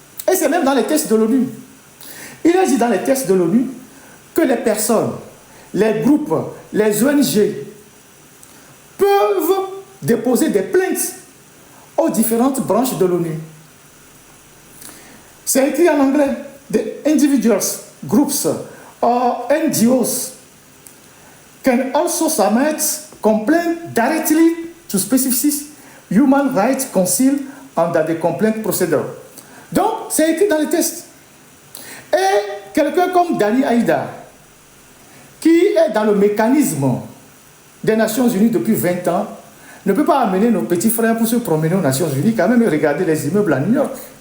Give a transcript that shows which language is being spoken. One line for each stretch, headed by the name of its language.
French: Et c'est même dans les textes de l'ONU. Il a dit dans les textes de l'ONU que les personnes les groupes, les ONG peuvent déposer des plaintes aux différentes branches de l'ONU. C'est écrit en anglais.
English: The individuals, groups, or NGOs can also submit complaints directly to specific Human Rights Council under the complaint procedure.
French: Donc, c'est écrit dans les textes. Et quelqu'un comme Dani Aïda, qui est dans le mécanisme des Nations Unies depuis 20 ans, ne peut pas amener nos petits frères pour se promener aux Nations Unies, quand même, et regarder les immeubles à New York.